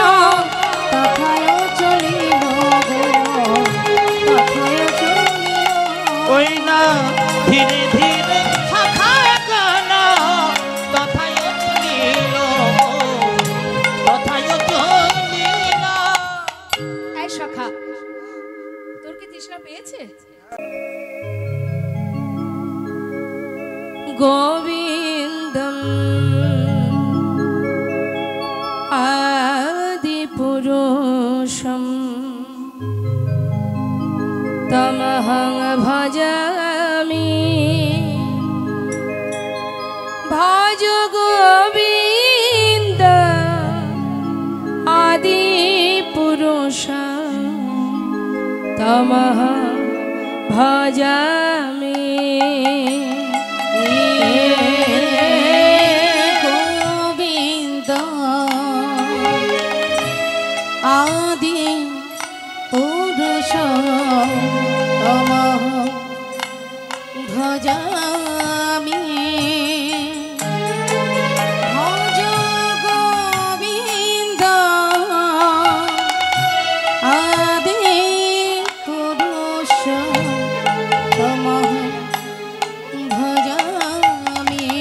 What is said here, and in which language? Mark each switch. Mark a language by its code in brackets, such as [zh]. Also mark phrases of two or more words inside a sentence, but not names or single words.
[bn] তথায় চলিল গো, তথায় চলিল। ওই না ধীরে ধীরে সখাগণ তথায় চলিল, তথায় চলিল। এই সখা, তোর কি তৃষ্ণা পেয়েছে? [sa] গোবিন্দম আদি পুরুষম তমহং ভজামি, ভজ গোবিন্দ আদি পুরুষম তমহং ভজামি। গোবিন্দ আদি পুরুষ তমঃ ভজামি, ভজ গোবিন্দ আদি পুরুষ তমঃ ভজামি।